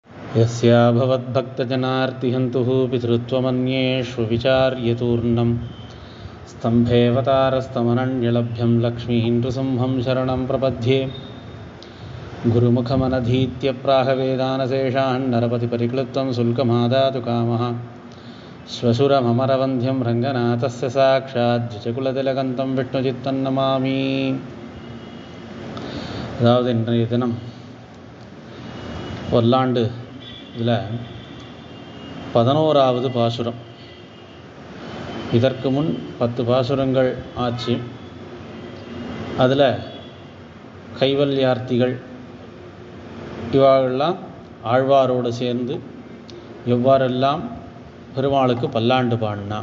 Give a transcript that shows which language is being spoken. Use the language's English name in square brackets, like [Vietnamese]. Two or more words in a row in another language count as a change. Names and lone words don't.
[Sanskrit] यस्या भवद्भक्तजनार्तिहन्तुः पितृत्वमन्येषु विचार्यतूर्णं स्तम्भेऽवतारस्तमनन्यलभ्यं लक्ष्मीं नृसिंहं शरणं प्रपद्ये। गुरुमुखमनधीत्य प्राहवेदानशेषान् नरपतिपरिक्लृप्तं शुल्कमादातु कामः श्वशुरममरवन्ध्यं रङ्गनाथस्य साक्षाद्विजकुलतिलकन्तं विष्णुचित्तं नमामि. [Tamil] அதாவது இன்றைய தினம் பல்லாண்டு இதில் 11வது பாசுரம். இதற்கு முன் 10 பாசுரங்கள் ஆச்சு. அதில் கைவல்யார்த்திகள் இவாளெல்லாம் ஆழ்வாரோடு சேர்ந்து எவ்வாறெல்லாம் பெருமாளுக்கு பல்லாண்டு பாடினா.